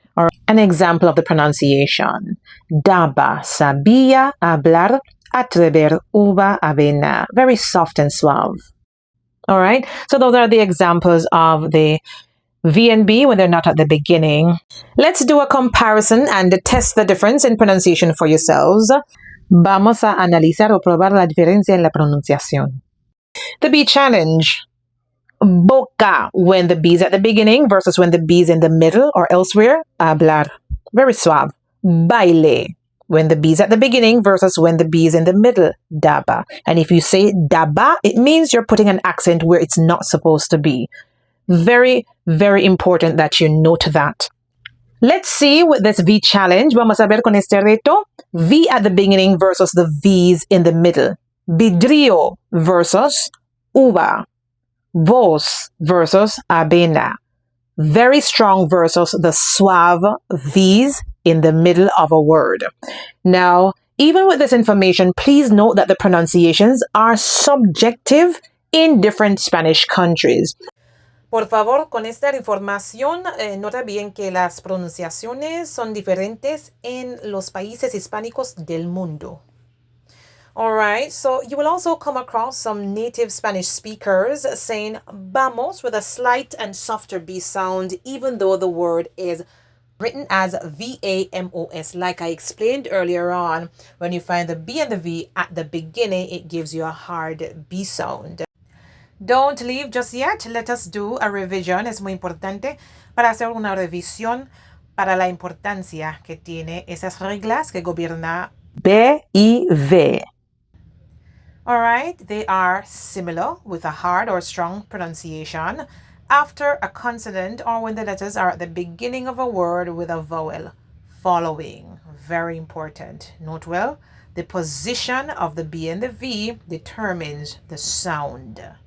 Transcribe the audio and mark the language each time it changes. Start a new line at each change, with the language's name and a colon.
English: Or an example of the pronunciation. Daba, sabía, hablar, atrever, uva, avena. Very soft and suave. All right. So those are the examples of the V and B when they're not at the beginning. Let's do a comparison and test the difference in pronunciation for yourselves.
Spanish: Vamos a analizar o probar la diferencia en la pronunciación.
English: The B challenge. Boca when the B is at the beginning versus when the B is in the middle or elsewhere. Hablar. Very suave. Baile when the B is at the beginning versus when the B is in the middle. Daba. And if you say daba, it means you're putting an accent where it's not supposed to be. Very, very important that you note that. Let's see with this V challenge.
Spanish: Vamos a ver con este reto.
English: V at the beginning versus the V's in the middle. Vidrio versus uva. Voz versus avena. Very strong versus the suave V's in the middle of a word. Now, even with this information, please note that the pronunciations are subjective in different Spanish countries.
Spanish: Por favor, con esta información, nota bien que las pronunciaciones son diferentes en los países hispánicos del mundo.
English: Alright, so you will also come across some native Spanish speakers saying vamos with a slight and softer B sound, even though the word is written as V-A-M-O-S. Like I explained earlier on, when you find the B and the V at the beginning, it gives you a hard B sound. Don't leave just yet. Let us do a revision.
Spanish: Es muy importante para hacer una revisión para la importancia que tiene esas reglas que gobierna B y V.
English: All right, they are similar with a hard or strong pronunciation after a consonant or when the letters are at the beginning of a word with a vowel following. Very important. Note well, the position of the B and the V determines the sound.